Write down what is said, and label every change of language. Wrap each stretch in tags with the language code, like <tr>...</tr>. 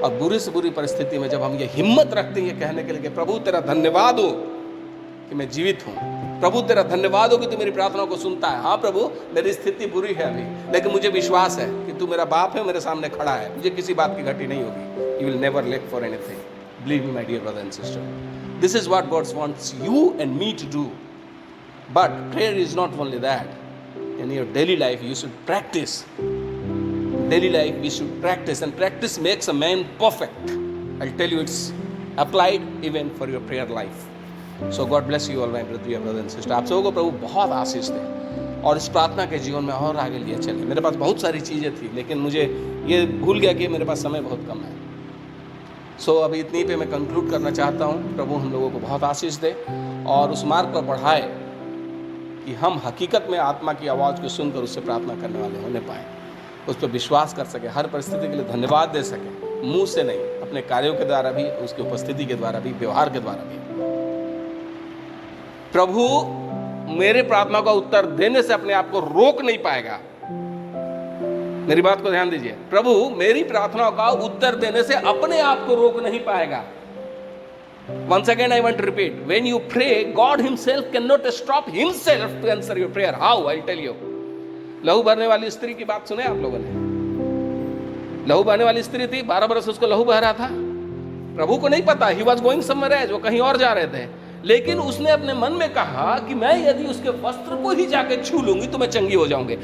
<hi>और बुरी से बुरी परिस्थिति में जब हम ये हिम्मत रखते हैं ये कहने के लिए कि प्रभु तेरा धन्यवाद हो कि मैं जीवित हूँ, प्रभु तेरा धन्यवाद हो कि तू मेरी प्रार्थनाओं को सुनता है। हाँ प्रभु, मेरी स्थिति बुरी है अभी, लेकिन मुझे विश्वास है कि तू मेरा बाप है, मेरे सामने खड़ा है, मुझे किसी बात की घटी नहीं होगी।</hi> <en>You will never lack for anything, believe me my dear brother and sister. This is what God wants you and me to do. But prayer is not only that. In your daily life, you should practice. Daily life, we should practice, and practice makes a man perfect. I'll tell you, it's applied even for your prayer life. So God bless you all, my dear brother and sister.</en> <hi>आप सबों को प्रभु बहुत आशीष दे और इस प्रार्थना के जीवन में और आगे लिए चले। मेरे पास बहुत सारी चीज़ें थी, लेकिन मुझे ये भूल गया कि मेरे पास समय बहुत कम है। सो अभी इतनी पे मैं कंक्लूड करना चाहता हूँ। प्रभु हम लोगों को बहुत आशीष दे और उस मार्ग पर बढ़ाए कि हम हकीकत में आत्मा की आवाज़ को सुनकर उससे प्रार्थना करने वाले होने पाएँ, उस पर विश्वास कर सके, हर परिस्थिति के लिए धन्यवाद दे सके, मुंह से नहीं, अपने कार्यों के द्वारा भी, उसकी उपस्थिति के द्वारा भी, व्यवहार के द्वारा भी। प्रभु मेरे प्रार्थना का उत्तर देने से अपने आप को रोक नहीं पाएगा। मेरी बात को ध्यान दीजिए, प्रभु मेरी प्रार्थनाओं का उत्तर देने से अपने आप को रोक नहीं पाएगा।</hi> <en>Once again I want to repeat, when you pray, God himself cannot stop himself to answer your prayer. How? I'll tell you.</en> <hi>लहू भरने वाली स्त्री की बात सुने आप लोगों ने? लहू बहने वाली स्त्री थी, 12 बरस उसको लहू बह रहा था। प्रभु को नहीं पता,</hi> <en>he was going somewhere else,</en> <hi>वो कहीं और जा रहे थे, लेकिन उसने अपने मन में कहा कि मैं यदि उसके वस्त्र को ही जाके छू लूंगी तो मैं चंगी हो जाऊंगी।</hi>